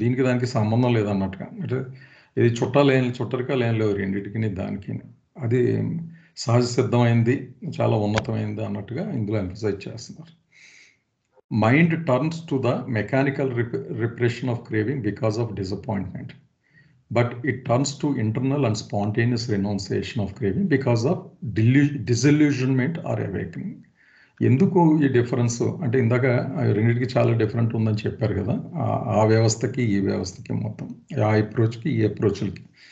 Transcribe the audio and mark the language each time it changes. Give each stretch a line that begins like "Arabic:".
Telugu: దానికి సంబంధం లేదన్నట్టుగా, అంటే ఇది చుట్టరికాలు ఏం లేవు రెండింటికి దానికి. అది సహజ సిద్ధమైంది, చాలా ఉన్నతమైంది అన్నట్టుగా ఇందులో ఎంఫసైజ్ చేస్తున్నారు.
English: Mind turns to the mechanical repression of craving because of disappointment, but it turns to internal and spontaneous renunciation of craving because of disillusionment or awakening.
Telugu: ఎందుకు ఈ డిఫరెన్స్ అంటే ఇందాక రెండింటికి చాలా డిఫరెంట్ ఉందని చెప్పారు కదా, ఆ వ్యవస్థకి ఈ వ్యవస్థకి, మొత్తం ఆ అప్రోచ్కి ఈ అప్రోచ్లకి.